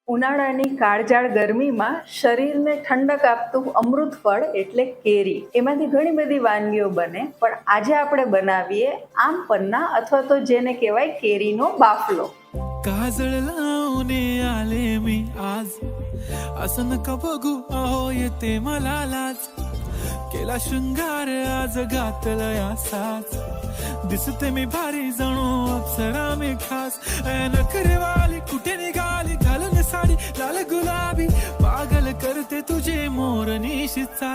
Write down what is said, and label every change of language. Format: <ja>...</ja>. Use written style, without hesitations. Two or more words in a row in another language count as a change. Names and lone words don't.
<gu>ઉનાળાની કાળઝાળ ગરમીમાં શરીરને ઠંડક આપતું અમૃત ફળ એટલે કેરી. એમાંથી ઘણી બધી વાનગીઓ બને, પણ આજે આપણે બનાવીએ આમ પન્ના અથવા તો જેને કહેવાય કેરીનો બાફલો.</gu> <mr>काजळ लावणे आले मी आज, असं नका बघू अहो येते मला लाज. केला शृंगार आज घातलया साज, दिसते मी भारी जणू अप्सरा मी खास. नखरेवाली कुठे निघाली घालून साडी लाल गुलाबी, पागल करते तुझे मोरनीशी चाल.</mr>